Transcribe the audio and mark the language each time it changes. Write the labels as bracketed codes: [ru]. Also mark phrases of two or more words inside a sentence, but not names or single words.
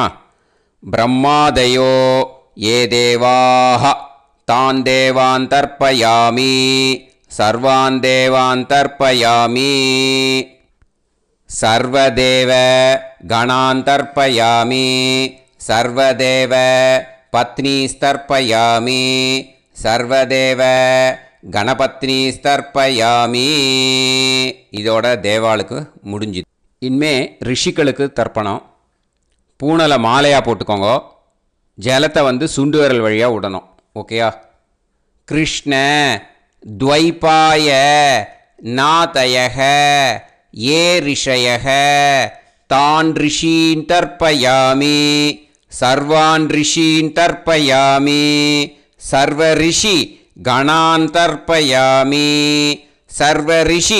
[sa] ब्रह्मादयो ये देवाः तान् देवान् तर्पयामि सर्वान् देवान् तर्पयामि सर्वदेव गणान् तर्पयामि सर्वदेव पत्नीस्तर्पयामि सर्वदेव गणपत्नी तर्पयामि. [ta] இதோட தேவாளுக்கு முடிஞ்சுது. இனிமே ரிஷிகளுக்கு தர்ப்பணம். பூனலை மாலையாக போட்டுக்கோங்க. ஜலத்தை சுண்டு விரல் வழியாக விடணும். ஓகேயா? [sa] கிருஷ்ண द्वैपाय नातयः ये ऋषयः तान् ऋषीन् तर्पयामि सर्वान् ऋषीन् तर्पयामि सर्वऋषि गणान् तर्पयामि सर्वऋषि